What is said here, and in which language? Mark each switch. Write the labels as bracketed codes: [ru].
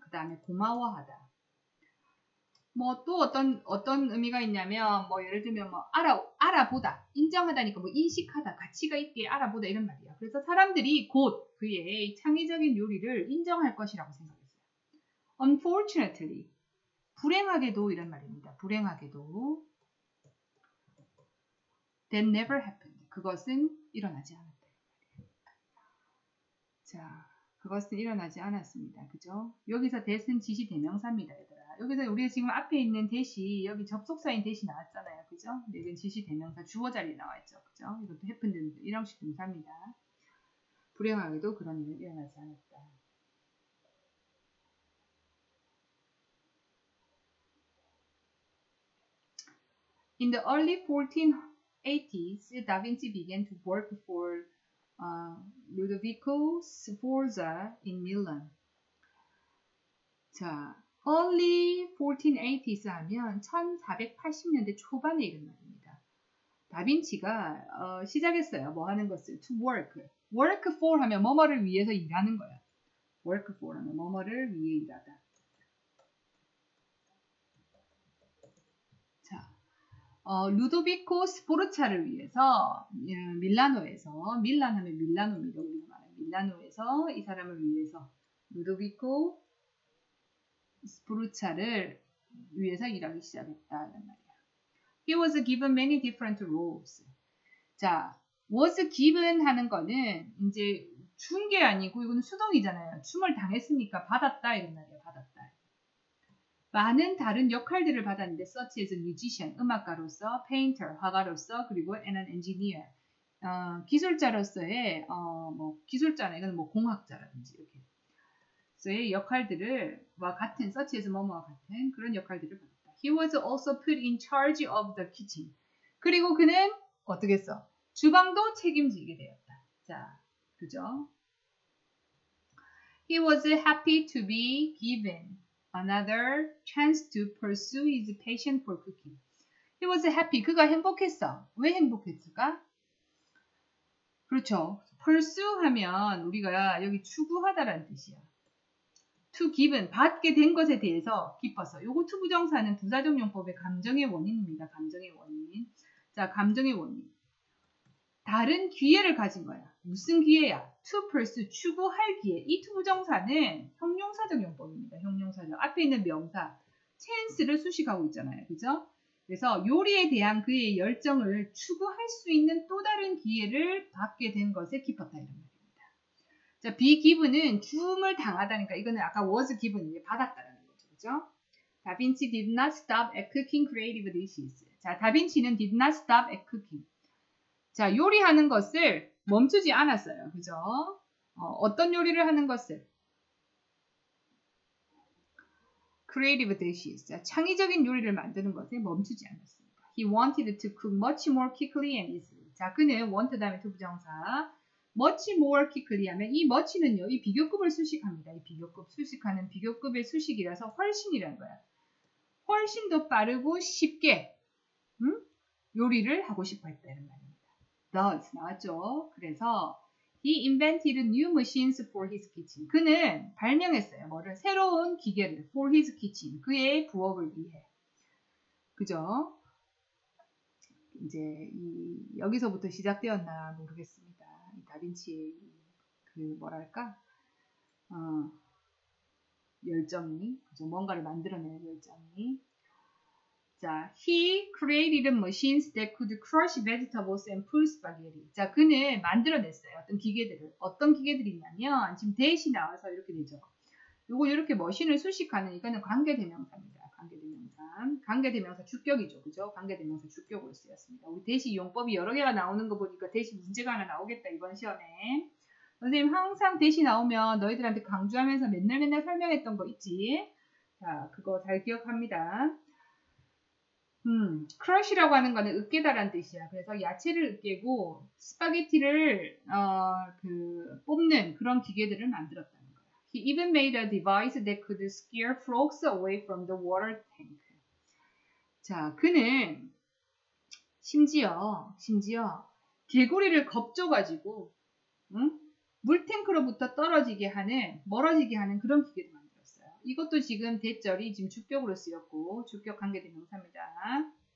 [ko] 그 다음에 고마워하다. 뭐 또 어떤 의미가 있냐면 뭐 예를 들면 뭐 알아보다. 인정하다니까 뭐 인식하다. 가치가 있게 알아보다 이런 말이야. 그래서 사람들이 곧 그의 창의적인 요리를 인정할 것이라고 생각했어요. [en] Unfortunately. [ko] 불행하게도 이런 말입니다. 불행하게도 [en] That never happened. [ko] 그것은 일어나지 않았다. 자, 그것은 일어나지 않았습니다. 그죠? 여기서 that은 지시 대명사입니다, 얘들아. 여기서 우리가 지금 앞에 있는 that이 여기 접속사인 that이 나왔잖아요. 그죠? 이건 지시 대명사 주어 자리에 나와있죠. 그죠? 이것도 happened 일형식 동사입니다. 불행하게도 그런 일은 일어나지 않았다. [en] In the early 1480s, Da Vinci began to work for Ludovico Sforza in Milan. [ko] 자, early 1480s 하면 1480년대 초반에 이런 말입니다. 다빈치가 시작했어요. 뭐 하는 것을 to work. work for 하면 뭐뭐를 위해서 일하는 거야. work for 하면 뭐뭐를 위해 일하다. 자, 루도비코 스포르차를 위해서 밀라노에서 밀란 하면 밀라노입니다. 우리가 말하는 밀라노에서 이 사람을 위해서 루도비코 스포르차를 위해서 일하기 시작했다는 말이야. [en] He was given many different roles. [ko] 자, was given 하는 거는 이제 준 게 아니고 이거는 수동이잖아요. 춤을 당했으니까 받았다 이런 말이야. 받았다. 많은 다른 역할들을 받았는데 [en] such as musician, [ko] 음악가로서, painter, 화가로서, 그리고 [en] and an engineer, [ko] 기술자로서의 뭐 기술자나 이건 뭐 공학자라든지 이렇게 의 역할들을와 같은 such as 뭐뭐와 같은 그런 역할들을 받았다. [en] He was also put in charge of the kitchen. [ko] 그리고 그는 어떻게 했어? 주방도 책임지게 되었다. 자, 그죠? [en] He was happy to be given another chance to pursue his passion for cooking. He was happy. [ko] 그가 행복했어. 왜 행복했을까? 그렇죠. pursue 하면 우리가 여기 추구하다라는 뜻이야. to given, 받게 된 것에 대해서 기뻐서. 요거 to 부정사는 부사적용법의 감정의 원인입니다. 감정의 원인. 자, 감정의 원인. 다른 기회를 가진 거야. 무슨 기회야? to pursue, 추구할 기회. 이 to 부정사는 형용사적 용법입니다. 형용사적. 앞에 있는 명사, chance를 수식하고 있잖아요. 그죠? 그래서 요리에 대한 그의 열정을 추구할 수 있는 또 다른 기회를 받게 된 것에 기뻤다. 이런 말입니다. 자, be given은 줌을 당하다니까 이거는 아까 was given, 받았다라는 거죠. 그죠? [en] 다빈치 did not stop at cooking creative dishes. [ko] 자, 다빈치는 [en] did not stop at cooking. [ko] 자, 요리하는 것을 멈추지 않았어요. 그죠? 어떤 요리를 하는 것을? [en] creative dishes. [ko] 자, 창의적인 요리를 만드는 것에 멈추지 않았습니다. [en] He wanted to cook much more quickly and easily. [ko] 자, 그는 want 다음에 to 부정사. [en] much more quickly [ko] 하면 이 much는요, 이 비교급을 수식합니다. 이 비교급, 수식하는 비교급의 수식이라서 훨씬이라는 거야. 훨씬 더 빠르고 쉽게, 요리를 하고 싶어 했다. 이런 말입니다. Thus 나왔죠. 그래서 [en] he invented new machines for his kitchen. [ko] 그는 발명했어요. 뭐를? 새로운 기계를 [en] for his kitchen. [ko] 그의 부엌을 위해. 그죠? 이제 여기서부터 시작되었나 모르겠습니다. 이 다빈치의 그 뭐랄까? 열정이, 그죠? 뭔가를 만들어내는 열정이. [en] 자, he created machines that could crush vegetables and pull spaghetti. [ko] 자, 그는 만들어냈어요. 어떤 기계들을. 어떤 기계들이 있냐면, 지금 that이 나와서 이렇게 되죠. 요거 이렇게 머신을 수식하는 이거는 관계대명사입니다. 관계대명사. 관계대명사 주격이죠. 그죠? 관계대명사 주격으로 쓰였습니다. 우리 that이 용법이 여러 개가 나오는 거 보니까 that이 문제가 하나 나오겠다, 이번 시험에. 선생님 항상 that이 나오면 너희들한테 강조하면서 맨날 설명했던 거 있지? 자, 그거 잘 기억합니다. crush이라고 하는 거는 으깨다라는 뜻이야. 그래서 야채를 으깨고 스파게티를 뽑는 그런 기계들을 만들었다는 거야. [en] He even made a device that could scare frogs away from the water tank. [ko] 자, 그는 심지어 개구리를 겁줘가지고, 물탱크로부터 떨어지게 하는, 멀어지게 하는 그런 기계도 만들었어요. 이것도 지금 대절이 지금 주격으로 쓰였고, 주격 관계대명사입니다.